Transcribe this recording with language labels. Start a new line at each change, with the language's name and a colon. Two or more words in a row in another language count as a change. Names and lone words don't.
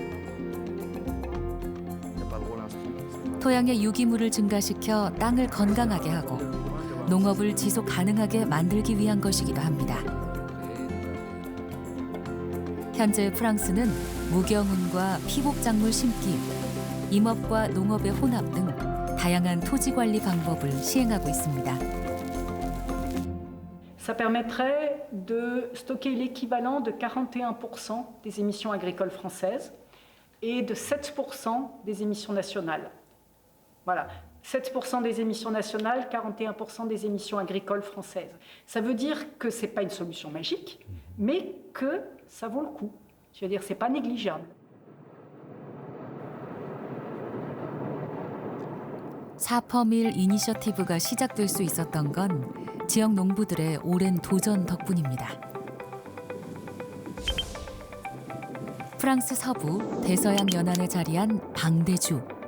Korean: 토양의 유기물을 증가시켜 땅을 건강하게 하고 농업을 지속 가능하게 만들기 위한 것이기도 합니다. 현재 프랑스는 무경운과 피복작물 심기, 임업과 농업의 혼합 등 다양한 토지 관리 방법을 시행하고 있습니다.
French: Ça permettrait de stocker l'équivalent de 41% des émissions agricoles françaises et de 7% des émissions nationales. Voilà, 7% des émissions nationales, 41% des émissions agricoles françaises. Ça veut dire que ce n'est pas une solution magique, mais que ça vaut le coup. Je veux dire, ce n'est pas négligeable.
Korean: 사퍼밀 이니셔티브가 시작될 수 있었던 건 지역 농부들의 오랜 도전 덕분입니다. 프랑스 서부 대서양 연안에 자리한 방대주.